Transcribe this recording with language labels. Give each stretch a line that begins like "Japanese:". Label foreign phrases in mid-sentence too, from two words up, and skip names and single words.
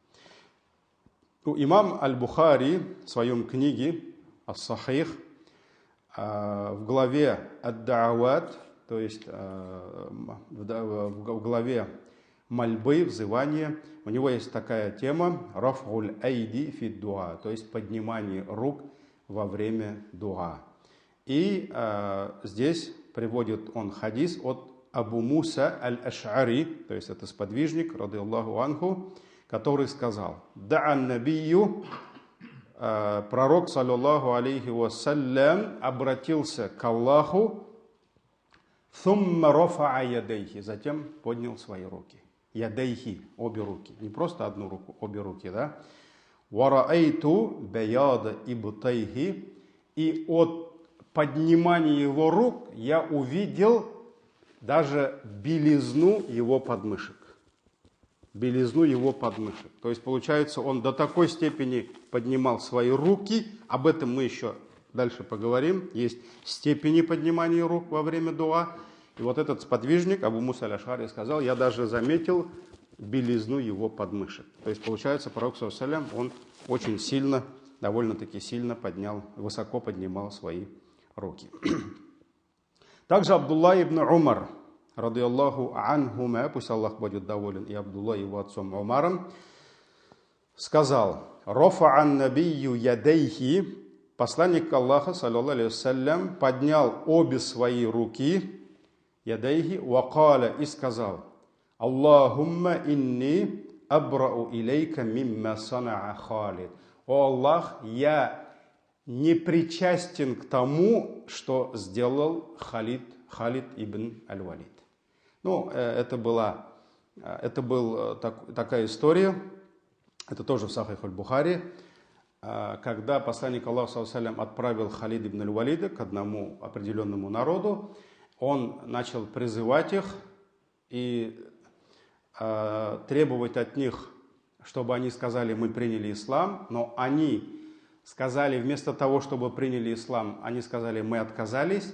Russian: Имам Аль-Бухари в своем книге Ас-Сахих в главе Ад-Да'ават, то есть в главе мольбы, взывания, у него есть такая тема
Arabic: «رفع الأيدي في الدعاء»,
Russian: то есть поднимание рук во время дуа. И здесь приводит он хадис от Абу Муса аль-Аш'ари, то есть это сподвижник,
Arabic: رضي الله عنه,
Russian: который сказал:
Arabic: «دعا النبي»,
Russian: пророк,
Arabic: صلى الله عليه وسلم,
Russian: обратился к Аллаху,
Arabic: «ثم رفع يديه»,
Russian: затем поднял свои руки. Ядайхи, обе руки, не просто одну руку, обе руки, да.
Arabic: «ورأيت بياض إبطيه»,
Russian: и от поднимания его рук я увидел даже белизну его подмышек. То есть, получается, он до такой степени поднимал свои руки, об этом мы еще дальше поговорим, есть степени поднимания рук во время дуа. И вот этот сподвижник, Абу Муса аль-Аш'ари, сказал, я даже заметил белизну его подмышек. То есть, получается, пророк,
Arabic: صلى الله عليه وسلم,
Russian: он очень сильно, довольно-таки сильно высоко поднимал свои руки. Также Абдулла ибн Умар,
Arabic: رضي الله عنهما,
Russian: пусть Аллах будет доволен, и Абдулла его отцом Умаром, сказал:
Arabic: «رفع النبي يديه»,
Russian: посланник Аллаха,
Arabic: صلى الله عليه وسلم,
Russian: поднял обе свои руки,
Arabic: يديه وقال,
Russian: и сказал:
Arabic: اللهم إني أبرأ إليك مما صنع خالد».
Russian: О Аллах, я не причастен к тому, что сделал Халид ибн аль-Валид. Ну, это была такая история, это тоже в Сахих аль-Бухари, когда посланник Аллаха,
Arabic: صلى الله عليه وسلم,
Russian: отправил Халид ибн аль-Валида к одному определенному народу, он начал призывать их и требовать от них, чтобы они сказали: мы приняли ислам, но они сказали, вместо того, чтобы приняли ислам, они сказали: мы отказались.